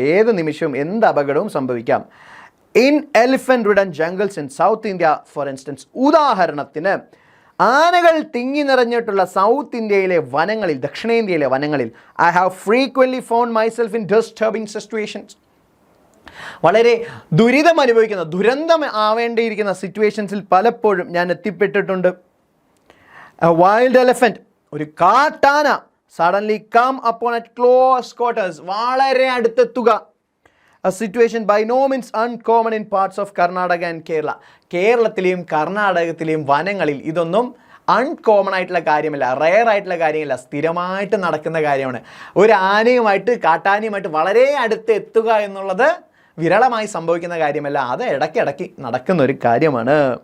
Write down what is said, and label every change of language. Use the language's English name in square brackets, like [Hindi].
[Malayalam] ഏത് നിമിഷവും എന്ത് അപകടവും സംഭവിക്കാം. [English] in elephant ridden jungles in South India for instance, [Malayalam] ഉദാഹരണത്തിന് ആനകൾ തിങ്ങി നിറഞ്ഞിട്ടുള്ള സൗത്ത് ഇന്ത്യയിലെ വനങ്ങളിൽ, ദക്ഷിണേന്ത്യയിലെ വനങ്ങളിൽ [English] I have frequently found myself in disturbing situations, [Malayalam] വളരെ ദുരിതം അനുഭവിക്കുന്ന, ദുരന്തം ആവേണ്ടിയിരിക്കുന്ന സിറ്റുവേഷൻസിൽ പലപ്പോഴും ഞാൻ എത്തിപ്പെട്ടിട്ടുണ്ട്. [English] wild elephant, [Malayalam] ഒരു കാട്ടാന [English] suddenly come upon at close quarters, [Malayalam] വളരെ അടുത്തെത്തുക. [English] A situation by no means uncommon in parts of Karnataka and Kerala. [Malayalam] കേരളത്തിലെയും കർണാടകത്തിലെയും വനങ്ങളിൽ ഇതൊന്നും അൺകോമൺ ആയിട്ടുള്ള കാര്യമല്ല, റെയർ ആയിട്ടുള്ള കാര്യമല്ല, സ്ഥിരമായിട്ട് നടക്കുന്ന കാര്യമാണ്. ഒരു ആനയുമായിട്ട് കാട്ടാനയുമായിട്ട് വളരെ അടുത്ത് എത്തുക എന്നുള്ളത് വിരളമായി സംഭവിക്കുന്ന കാര്യമല്ല, അത് ഇടയ്ക്കിടയ്ക്ക് നടക്കുന്ന ഒരു കാര്യമാണ്.